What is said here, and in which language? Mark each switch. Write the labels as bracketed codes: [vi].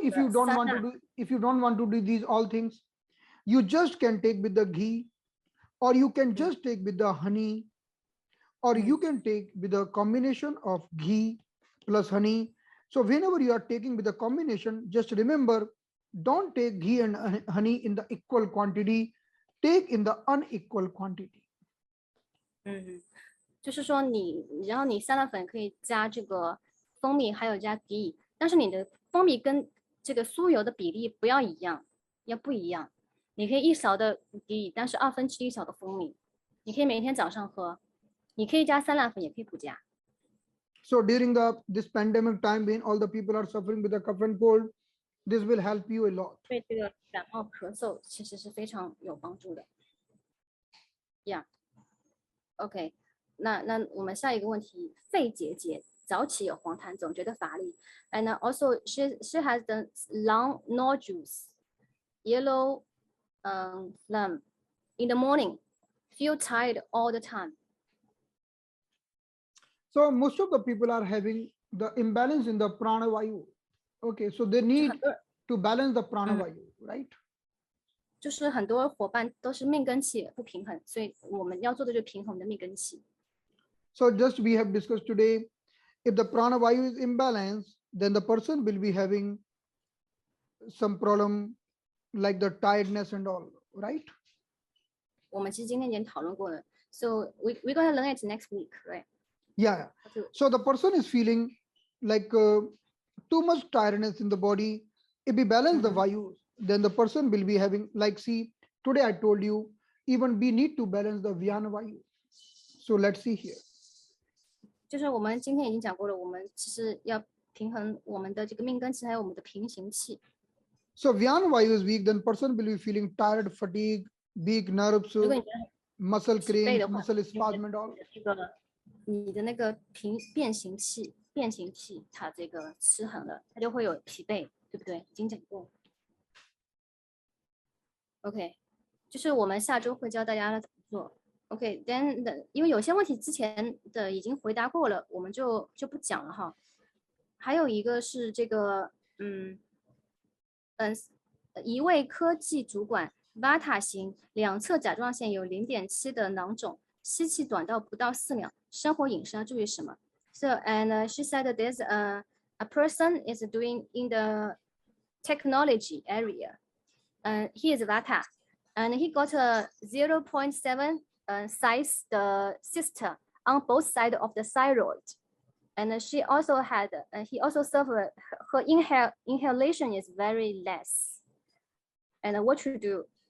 [en] if you don't want to do these all things, you just can take with the ghee, or you can just take with the honey, or you can take with a combination of ghee plus honey. So whenever you are taking with the combination, just remember, don't take ghee and honey in the equal quantity, take in the unequal quantity. [zh] 就是说然后你酸辣粉可以加这个蜂蜜，还有加ghee，但是你的蜂蜜跟这个酥油的比例不要一样，要不一样。你可以1勺的ghee，但是1/2勺的蜂蜜。你可以每天早上喝，你可以加酸辣粉，也可以不加。 [en] So during this pandemic time, when all the people are suffering with the cough and cold, this will help you a lot. [zh] 对这个感冒咳嗽其实是非常有帮助的。 [en] Yeah. [zh] OK， 那我们下一个问题，肺结节。早起有黄痰，总觉得乏力。 [en] And also she has the long nodules, yellow phlegm in the morning, feel tired all the time. So most of the people are having the imbalance in the prana vayu. Okay, so they need to balance the prana vayu, right? [zh] 就是很多伙伴都是命根气不平衡，所以我们要做的就是平衡的命根气。 [en] So just we have discussed today, if the prana vayu is imbalanced, then the person will be having some problem like the tiredness and all, right? [zh] 我们其实今天已经讨论过了 [en] ，so we're gonna learn it next week, right? Yeah. So the person is feeling like too much tiredness in the body. If we balance the vayu, then the person will be having, like, see, today I told you, even we need to balance the vyana vayu. So let's see here. [zh] 就是我们今天已经讲过了，我们其实要平衡我们的这个命根气，还有我们的平行气。 [en] So vyana vayu is weak, then person will be feeling tired, fatigue, weak nerves, [zh] 如果你觉得 [en] muscle [zh] 疲惫 [en] cramps, [zh] 的话， [en] muscle spasm and all. [zh] 这个你的那个变形气它这个失衡了，它就会有疲惫，对不对？已经讲过。 OK， 就是我们下周会教大家怎么做。OK，then 因为有些问题之前的已经回答过了，我们就不讲了哈。还有一个是这个，一位科技主管 Vata 型两侧甲状腺有0.7的囊肿，吸气短到不到4秒，生活饮食要注意什么 ？ [en] So and she said that there's a person is doing in the technology area. He is Vata, and he got a 0.7 size the cyst on both sides of the thyroid. And she also had, he also suffered, her inhalation is very less. And what to do?